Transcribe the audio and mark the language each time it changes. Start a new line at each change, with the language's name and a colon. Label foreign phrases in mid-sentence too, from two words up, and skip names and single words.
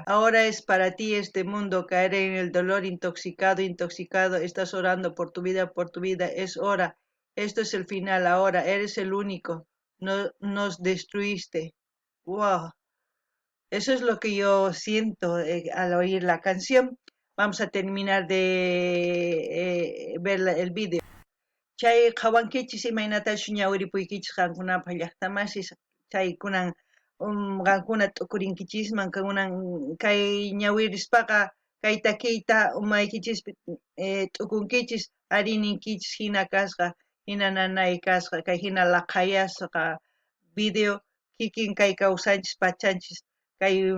Spanish: Ahora es para ti este mundo caer en el dolor, intoxicado, estás orando por tu vida, es hora, esto es el final ahora, eres el único. No, nos destruiste. Wow. Eso es lo que yo siento al oír la canción. Vamos a terminar de ver el video.
Quechua: Chay qhawankichis imaynatachu ñawripuykichis qankunapaq llaqtamasis chay kunan qankuna t'ukurinkichisman kunan kay ñawirispaqa kay takiyta umaykichis t'ukunkichis arininkichis hina kasqa hina nanay kasqa kay hina laqhayasqa video kikin kay kawsanchis pachanchis kay